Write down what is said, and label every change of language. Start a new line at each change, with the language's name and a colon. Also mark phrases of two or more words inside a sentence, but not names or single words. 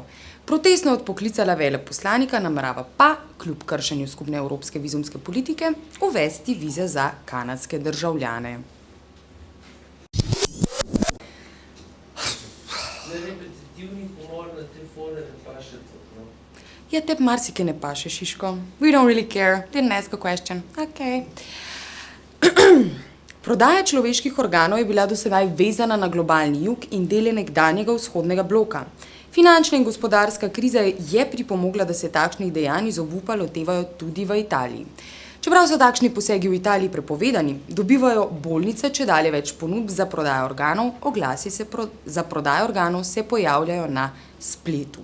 Slovenian: Protestno odpoklicala veleposlanika, namerava pa, kljub kršenju skupne evropske vizumske politike, uvesti vize za kanadske državljane. Repetitivni humor na te fore ne paše to, no? Ja, tebi marsikaj ne paše, Šiško.
English: We don't really care. Didn't ask a question. Okay.
Slovenian: Prodaja človeških organov je bila do sedaj vezana na globalni jug in dele nekdanjega vzhodnega bloka. Finančna in gospodarska kriza je pripomogla, da se takšnih dejanj iz obupa lotevajo tudi v Italiji. Čeprav so takšni posegi v Italiji prepovedani, dobivajo bolnice čedalje več ponudb za prodajo organov, oglasi za prodajo organov se pojavljajo na spletu.